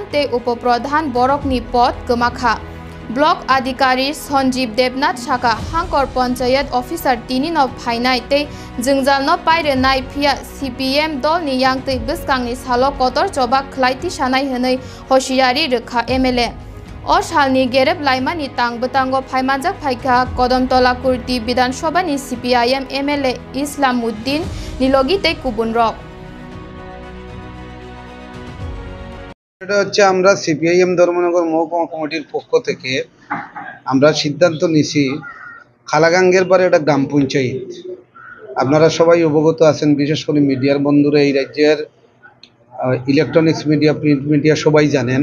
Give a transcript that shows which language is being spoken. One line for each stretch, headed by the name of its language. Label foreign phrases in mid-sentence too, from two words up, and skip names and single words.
Kok Borok: ते उपप्रधान बरकनि पद गोमाखा ब्लॉक अधिकारी संजीव देवनाथ शाखा हांकर पंचायत ऑफिसर तिनि न फाइनाय ते जोंजाल न पायरेनाय फिया सीपीएम दल नि यांगतै बसकांनि सालो कतर जबा खलाइति सानाय हनै होशियारि रोखा एमएलए ओ सालनि गेरेब लाइमानि तांगबतांगो फाइमानजाक फाइखा कदमतला कुर्ति विधानसभा नि सीपीआईएम एमएलए इस्लामुद्दीन निलगिते कुबुन रक।
Bangla: এটা হচ্ছে আমরা সিপিআইএম ধর্মনগর মহকুমা কমিটির পক্ষ থেকে আমরা সিদ্ধান্ত নিছি খালাগাঙ্গের পারে একটা গ্রাম পঞ্চায়েত, আপনারা সবাই অবগত আছেন, বিশেষ করে মিডিয়ার বন্ধুরা এই রাজ্যের
English: electronics media print media
Bangla: সবাই জানেন।